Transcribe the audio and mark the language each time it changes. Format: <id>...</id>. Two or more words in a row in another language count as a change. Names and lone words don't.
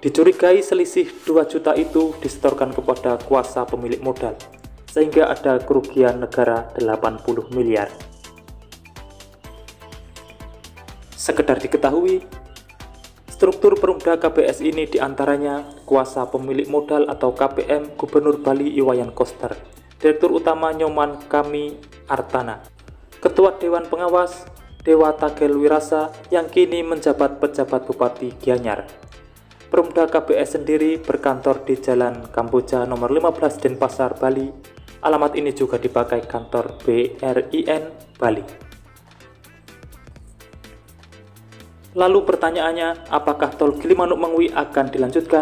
<id>Dicurigai selisih 2 juta itu disetorkan kepada kuasa pemilik modal, sehingga ada kerugian negara 80 miliar. Sekedar diketahui, struktur Perumda KBS ini diantaranya kuasa pemilik modal atau KPM Gubernur Bali Iwayan Koster, Direktur Utama Nyoman Kami Artana, Ketua Dewan Pengawas Dewa Tagel Wirasa yang kini menjabat pejabat Bupati Gianyar. Perumda KBS sendiri berkantor di Jalan Kamboja nomor 15 Denpasar, Bali. Alamat ini juga dipakai kantor BRIN Bali. Lalu pertanyaannya, apakah tol Gilimanuk Mengwi akan dilanjutkan?</id>